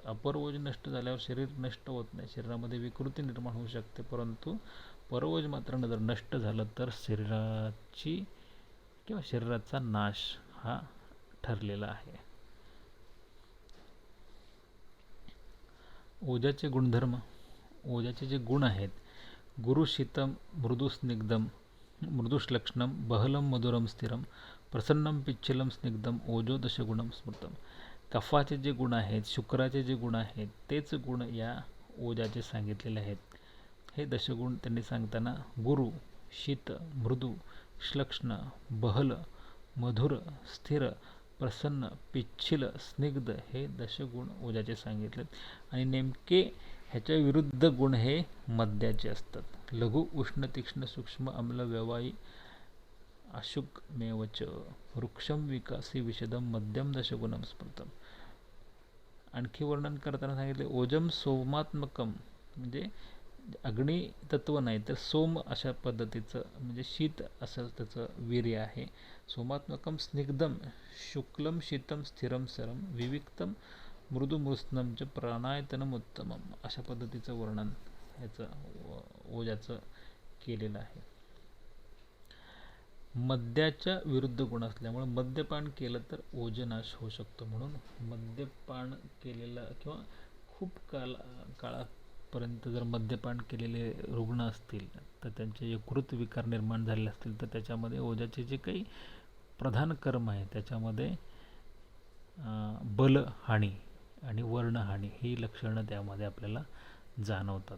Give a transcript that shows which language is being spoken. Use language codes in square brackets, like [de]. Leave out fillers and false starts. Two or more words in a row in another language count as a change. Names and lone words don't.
[mr] अपर ओज नष्ट झाल्यावर शरीर नष्ट होत नाही, शरीरामध्ये विकृती निर्माण होऊ शकते. परंतु पर ओज मात्र जर नष्ट झालं तर शरीराची किंवा शरीराचा नाश हा ठरलेला आहे. ओजाचे गुणधर्म. ओजाचे जे गुण आहेत [sa] गुरुशीतम मृदुस्निग्धम मृदुश्लक्षणम बहलम मधुरम स्थिरम प्रसन्नम पिच्छलम स्निग्धम ओजो दशगुणम स्मृतम. [mr] कफाचे जे गुण आहेत शुक्राचे जे गुण आहेत तेच गुण या ओजाचे सांगितलेले आहेत. हे दशगुण त्यांनी सांगताना गुरु शीत मृदू श्लक्ष्ण बहल मधुर स्थिर प्रसन्न पिच्छिल स्निग्ध हे दशगुण ओजाचे सांगितलेत. आणि नेमके ह्याच्या विरुद्ध गुण हे मद्याचे असतात. [sa] लघु उष्ण तीक्ष्ण सूक्ष्म अम्ल व्यवायी अशुकमेवच वृक्षम विकासी विशदम मध्यम दशगुणम स्मृतम. [mr] आणखी वर्णन करताना सांगितले [sa] ओजम सोमात्मकम [mr] म्हणजे अग्नी तत्व नाही तर सोम अशा पद्धतीचं म्हणजे शीत असं त्याचं वीर्य आहे. [sa] सोमात्मकम स्निग्धम शुक्लम शीतम स्थिरम सरम विविक्तम मृदुमृत्स्नम च प्राणायतनम उत्तमम [mr] अशा पद्धतीचं वर्णन ह्याचं ओजाचं केलेलं आहे. मद्याच्या विरुद्ध गुण असल्यामुळे मद्यपान केलं तर ओजनाश होऊ शकतो. म्हणून मद्यपान केलेलं किंवा खूप काळापर्यंत जर मद्यपान केलेले रुग्ण असतील तर त्यांचे यकृत विकार निर्माण झालेले असतील तर त्याच्यामध्ये ओजाचे जे काही प्रधान कर्म आहे त्याच्यामध्ये बलहानी आणि वर्णहानी ही लक्षणं त्यामध्ये आपल्याला जाणवतात.